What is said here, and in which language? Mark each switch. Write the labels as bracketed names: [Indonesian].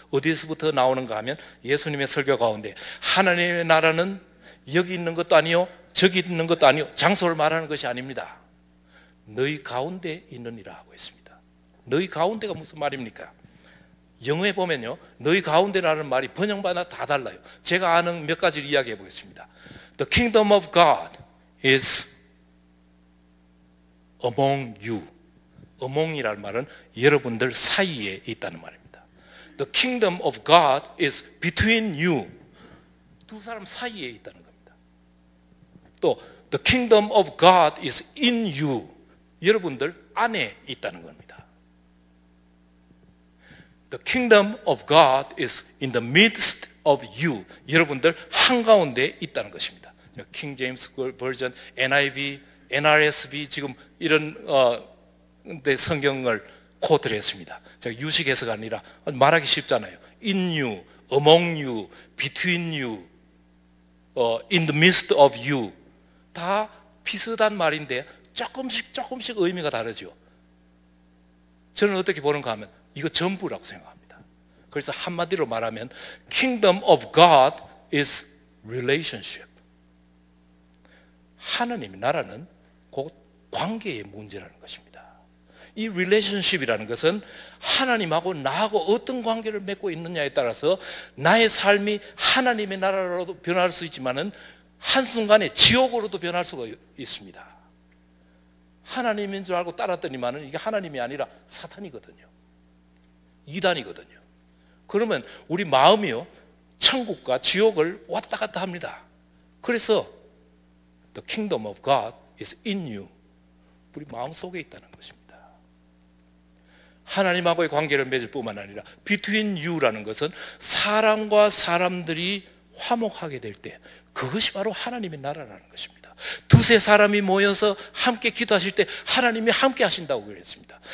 [Korean] 어디에서부터 나오는가 하면 예수님의 설교 가운데 하나님의 나라는 여기 있는 것도 아니요 저기 있는 것도 아니요 장소를 말하는 것이 아닙니다. 너희 가운데 있느니라 하고 있습니다. 너희 가운데가 무슨 말입니까? 영어에 보면요, 너희 가운데라는 말이 번역마다 다 달라요. 제가 아는 몇 가지를 이야기해 보겠습니다. [English] The kingdom of God is among you. [Korean] among이라는 말은 여러분들 사이에 있다는 말입니다. [English] The kingdom of God is between you. [Korean] 두 사람 사이에 있다는 겁니다. [English] 또 the kingdom of God is in you. [Korean] 여러분들 안에 있다는 겁니다. [English] The kingdom of God is in the midst of you. [Korean] 여러분들 한가운데 있다는 것입니다. 킹 제임스 버전, NIV, NRSV 지금 이런 성경을 코트를 했습니다. 제가 유식 해서가 아니라 말하기 쉽잖아요. [English] In you, among you, between you, in the midst of you. [Korean] 다 비슷한 말인데 조금씩 의미가 다르죠. 저는 어떻게 보는가 하면 이거 전부라고 생각합니다. 그래서 한마디로 말하면 [English] Kingdom of God is relationship. [Korean] 하나님의 나라는 곧 관계의 문제라는 것입니다. 이 relationship이라는 것은 하나님하고 나하고 어떤 관계를 맺고 있느냐에 따라서 나의 삶이 하나님의 나라로도 변할 수 있지만은 한순간에 지옥으로도 변할 수가 있습니다. 하나님인 줄 알고 따랐더니만은 이게 하나님이 아니라 사탄이거든요. 이단이거든요. 그러면 우리 마음이요, 천국과 지옥을 왔다 갔다 합니다. [English] 그래서 The kingdom of God is in you. [Korean] 우리 마음속에 있다는 것입니다. 하나님하고의 관계를 맺을 뿐만 아니라 [English] between you [Korean] 라는 것은 사람과 사람들이 화목하게 될 때 그것이 바로 하나님의 나라라는 것입니다. 두세 사람이 모여서 함께 기도하실 때 하나님이 함께 하신다고 그랬습니다.